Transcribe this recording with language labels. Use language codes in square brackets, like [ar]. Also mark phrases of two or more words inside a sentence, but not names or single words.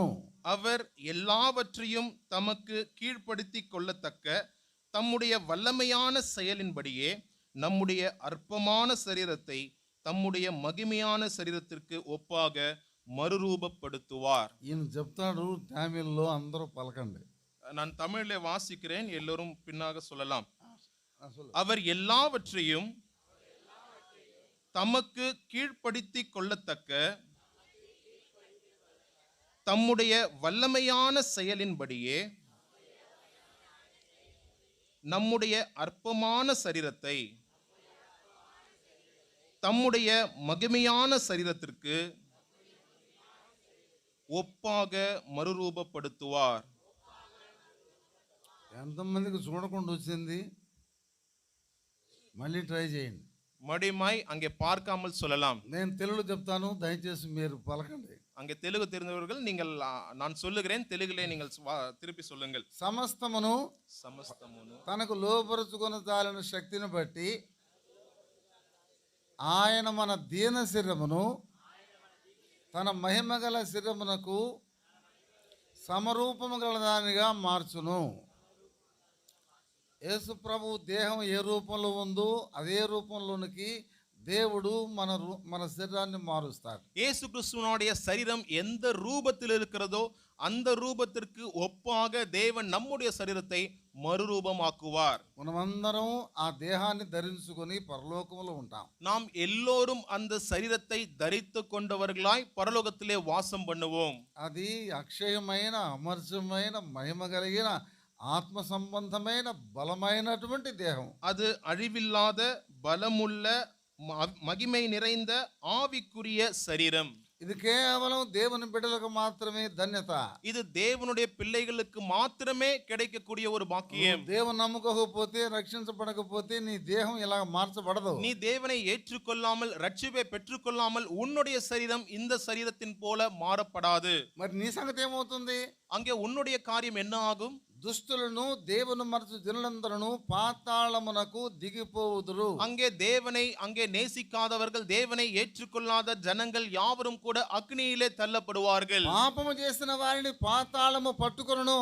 [ta] அவர் எல்லாவற்றையும் தமக்கு கீழ்ப்படுத்தி கொள்ளத்தக்க தம்முடைய வல்லமையான செயலின்படியே நம்முடைய அற்பமான சரீரத்தை தம்முடைய மகிமையான சரீரத்திற்கு ஒப்பாக மறுரூபப்படுத்துவார். [te] ఈయన చెప్తాడు తమిళ్లో, అందరూ పలకండి. [ta] நான் தமிழிலே வாசிக்கிறேன், எல்லோரும் பின்னாக சொல்லலாம். அவர் எல்லாவற்றையும் தமக்கு கீழ்ப்படுத்தி கொள்ளத்தக்க தம்முடைய வல்லமையான செயலின்படியே நம்முடைய அற்பமான சரீரத்தை தம்முடைய மகிமையான சரீரத்திற்கு ஒப்பாக மறுரூபப்படுத்துவார். [te] ఎంతమందికి చూడకుండా వచ్చింది? మళ్ళీ ట్రై చేయండి. [ta] மடிமாய் அங்கே பார்க்காமல் சொல்லலாம். [te] నేను తెలుగు చెప్తాను, దయచేసి మీరు పలకండి. [ta] அங்கே தெலுங்கு தெரிந்தவர்கள் நீங்கள் நான் சொல்லுகிறேன், தெலுங்கிலே நீங்கள் திருப்பி சொல்லுங்கள். [te] సమస్తమును తనకు లోపరుచుకున్న చాలిన శక్తిని బట్టి ఆయన మన దీన శరీరమును తన మహిమ గల శరీరమునకు సమరూపము గల దానిగా మార్చును. యేసు ప్రభు దేహం ఏ రూపంలో ఉందో అదే రూపంలోనికి దేవుడు మన శరీరాన్ని మారుస్తాడు. [ta] இயேசு கிறிஸ்துவினுடைய சரீரம் எந்த ரூபத்தில் இருக்கிறதோ அந்த ரூபத்திற்கு ஒப்பாக தேவன் நம்முடைய சரீரத்தை மறுரூபமாக்குவார். [te] మనమందరం ఆ దేహాన్ని ధరించుకొని పరలోకములో ఉంటాం. [ta] நாம் எல்லோரும் அந்த சரீரத்தை தரித்து கொண்டவர்களாய் பரலோகத்திலே வாசம் பண்ணுவோம். [te] అది అక్షయమైన అమర్చమైన మహిమ కలిగిన ఆత్మ సంబంధమైన బలమైనటువంటి దేహం. [ta] அது అழிవిல்லாத பலமுள்ள மகிமை நிறைந்த ஆவிக்குரிய சரீரம். [te] ఇది కేవలం దేవుని బిడ్డలకు మాత్రమే ధన్యత. [ta] இது தேவனுடைய பிள்ளைகளுக்கு மாத்திரமே கிடைக்கக்கூடிய ஒரு பாக்கியம். [te] దేవుని నమ్మకపోతే, రక్షించబడకపోతే నీ దేహం ఇలా మార్చబడదు. [ta] நீ தேவனை ஏற்றுக்கொள்ளாமல் ரட்சிப்பை பெற்றுக்கொள்ளாமல் உன்னுடைய சரீரம் இந்த சரீரத்தின் போல மாறப்படாது. [te] మరి నీ సంగతి ఏమవుతుంది? [ta] அங்கே உன்னுடைய காரியம் என்ன ஆகும்? [te] దుష్టులను దేవుని మరచు జనులందరూ పాతాళమునకు దిగిపోవుదురు. [ta] அங்கே நேசிக்காதவர்கள், தேவனை ஏற்றுக்கொள்ளாத ஜனங்கள் யாவரும் கூட அக்னியிலே தள்ளப்படுவார்கள். [te] పాపము చేసిన వారిని పాతాళము పట్టుకొనును.